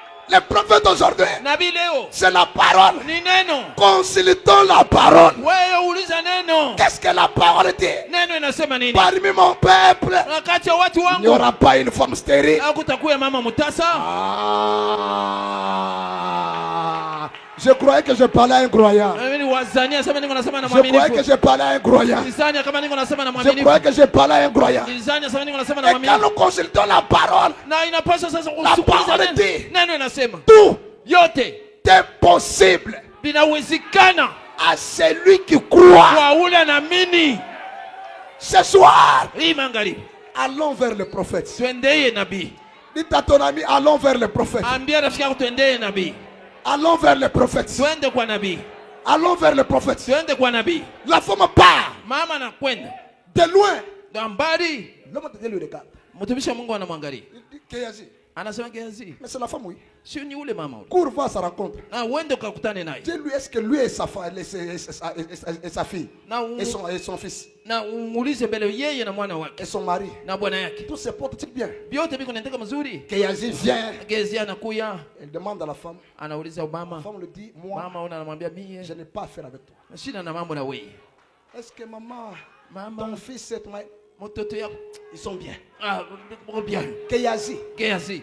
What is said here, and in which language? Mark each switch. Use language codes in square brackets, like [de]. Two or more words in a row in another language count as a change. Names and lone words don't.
[fr] Les prophètes aujourd'hui, [sw] nabii leo [fr] c'est la parole. [sw] ni neno. [fr] Consultons la parole. [sw] Wewe uliza neno. [fr] Qu'est-ce que la parole dit? [sw] Neno inasema nini? [fr] Parmi mon peuple, [sw] Wakati ya watu [fr] il n'y [sw] wangu [fr] aura pas une femme stérile. [sw] hakutakuwa mama mutasa. [fr] Je croyais que je parlais à un croyant. [sw] Mimi wazania sema niko nasema na [fr] Je croyais que [sw] mwaminifu. [fr] je parlais à un croyant. [sw] Nilizania kama niko nasema na [fr] Je [sw] mwaminifu. [fr] croyais que je parlais à un croyant. [sw] Nilizania sema niko nasema na [fr] Et quand [sw] mwaminifu. [fr] nous consultons la parole, [sw] Na inapaswa sasa [fr] La [sw] kusikiliza [fr] parole [sw] neno. [fr] dit. [sw] Neno inasema [fr] tout [sw] yote [fr] est possible [sw] vinawezekana [fr] à celui qui croit. [sw] kwa ule anaamini. [fr] Ce soir, [sw] Hii magharibi [fr] allons vers le prophète. [sw] twendeye nabii. [fr] Dites à ton ami, allons vers le prophète. [sw] Ambia rafiki yako twendeye nabii. [fr] Allons vers le prophète. [sw] Twende kwa nabii. [fr] Allons vers le prophète. [sw] Twende kwa nabii. [fr] La femme part [sw] Mama anakwenda [fr] de loin. [sw] na mbali. [fr] L'homme de Dieu le regarde. [sw] Mtumishi wa Mungu anamwangalia. [fr] Il dit, Géasi. [sw] Anasema Gehazi, [fr] Mais c'est la femme, oui. [sw] sio ni ule mama ule. [fr] Cours, va à sa rencontre. [sw] Na uende ukakutane naye. [fr] Dis-lui, est-ce que lui et sa fille, [sw] Na [fr] et son fils, [sw] na umuulize mbele yeye na mwana wake [fr] et son mari, [sw] na bwana yake. [fr] tous se portent bien. [sw] Vyote viko naendeka mazuri. [fr] Géasi vient. [sw] Gehazi anakuya, [fr] Elle demande à la femme. [sw] anauliza [fr] La [sw] mama. [fr] femme lui dit, moi, [sw] Mama una anamwambia mie [fr] je n'ai pas affaire avec toi. [sw] shida na mambo na wewe. [fr] Est-ce que maman, [sw] Mama, [fr] ton fils et ton mari, [sw] mtoto yako [fr] ils sont bien? bien. Géasi, [sw] Gehazi,